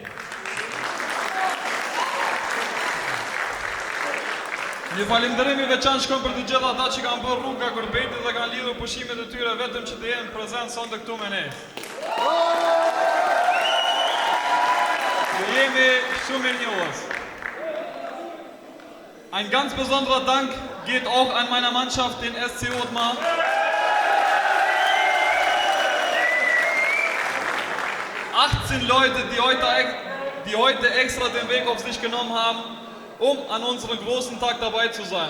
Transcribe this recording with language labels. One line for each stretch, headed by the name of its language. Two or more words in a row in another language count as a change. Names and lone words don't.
Albanian: Një falenderim i veçantë shkon për të gjithë ata që kanë bërë rrugë nga Kurbeti dhe kanë lidhur pushimet e tyre vetëm që të jenë prezent sonte këtu me ne. Ju jemi shumë mirënjohës.
German: Ein ganz besonderer Dank geht auch an meiner Mannschaft, den SC Otmar. Leute, die heute extra den Weg auf sich genommen haben, um an unserem großen Tag dabei zu sein.